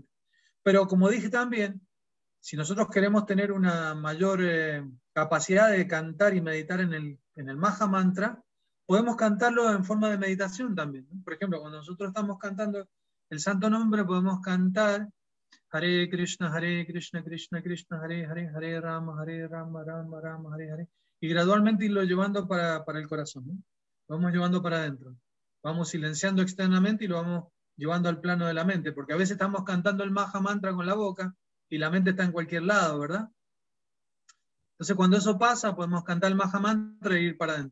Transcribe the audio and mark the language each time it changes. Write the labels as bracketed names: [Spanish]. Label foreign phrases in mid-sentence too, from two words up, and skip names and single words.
[Spanish] Pero como dije también, si nosotros queremos tener una mayor capacidad de cantar y meditar en el Mahamantra, podemos cantarlo en forma de meditación también, ¿no? Por ejemplo, cuando nosotros estamos cantando el Santo Nombre, podemos cantar [Sanskrit] हरे कृष्ण, कृष्ण कृष्ण, हरे हरे, हरे राम, राम राम, हरे हरे, [Spanish] y gradualmente irlo llevando para el corazón, ¿no? Lo vamos llevando para adentro. Vamos silenciando externamente y lo vamos llevando al plano de la mente, porque a veces estamos cantando el Mahamantra con la boca y la mente está en cualquier lado, ¿verdad? Entonces, cuando eso pasa, podemos cantar el Mahamantra e ir para adentro.